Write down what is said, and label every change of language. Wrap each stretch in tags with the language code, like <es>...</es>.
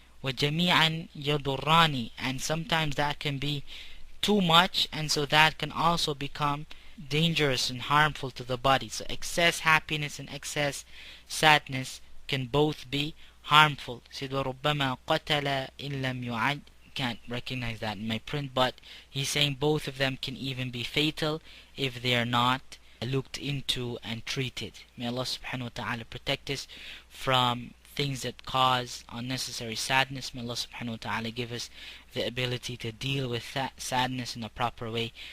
<ar>وَجَمِيعًا يَضُرَّانِ.</ar> <en>And sometimes that can be too much, and so that can also become dangerous and harmful to the body. So excess happiness and excess sadness can both be harmful. Said</en> <ar>وَرُبَّمَا قَتَلَ إِن لَمْ يُعَدْ.</ar> <en>Can't recognize that in my print, but he's saying both of them can even be fatal if they are not looked into and treated. May Allah subhanahu wa ta'ala protect us from things that cause unnecessary sadness. May Allah subhanahu wa ta'ala give us the ability to deal with that sadness in a proper way.</en>